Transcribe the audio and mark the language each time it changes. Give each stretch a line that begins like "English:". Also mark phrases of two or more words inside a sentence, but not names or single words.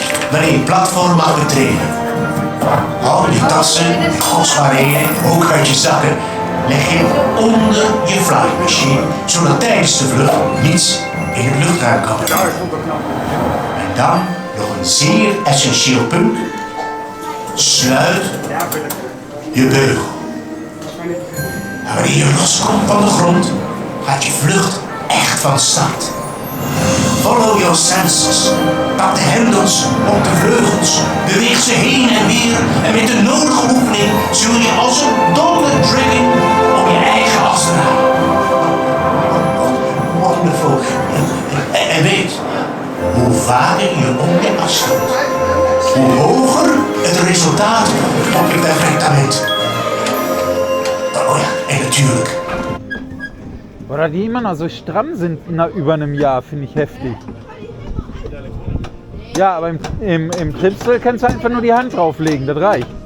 Dutch: wanneer je het platform mag betreden. Hou je tassen, halsbarrière, ook uit je zakken, leg je onder je flightmachine, zodat tijdens de vlucht niets in het luchtruim kan komen. En dan nog een zeer essentieel punt. Sluit je beugel. En wanneer je loskomt van de grond, gaat je vlucht echt van start.
English: Follow your senses.
Dutch: Pak de hendels op de vleugels. Beweeg ze heen en weer. En met de nodige oefening zul je als een donder trilling op je eigen as draaien.
English: Wonderful.
Dutch: En weet, hoe vaker je op je as stond, hoe hoger het resultaat op je perfectament. Oh ja, en natuurlijk.
German: Oder die immer noch so stramm sind über einem Jahr, finde ich heftig. Ja, aber im Tripsel kannst du einfach nur die Hand drauflegen, das reicht.